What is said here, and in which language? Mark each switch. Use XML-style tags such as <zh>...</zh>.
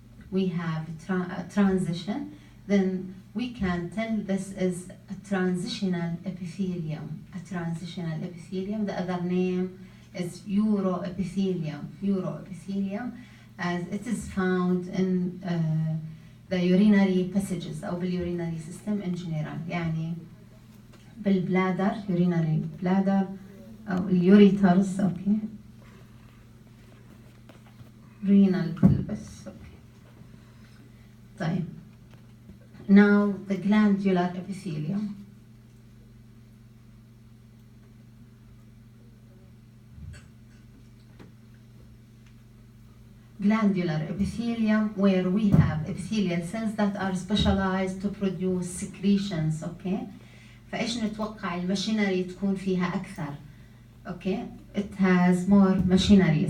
<en>We have a transition, then we can tell this is a transitional epithelium. A transitional epithelium, the other name is uroepithelium. Uroepithelium, as it is found in the urinary passages أو بالurinary system in general.</en> <ar>يعني بالبلادر, urinary bladder أو اليوريترز, okay?</ar> <en>renal pelvis. Okay. طيب. Now the glandular epithelium. Glandular epithelium, where we have epithelial cells that are specialized to produce secretions, okay?</en> <ar>فإيش نتوقع الماشينري تكون فيها أكثر؟</ar> <en>Okay, it has more machinery.</en>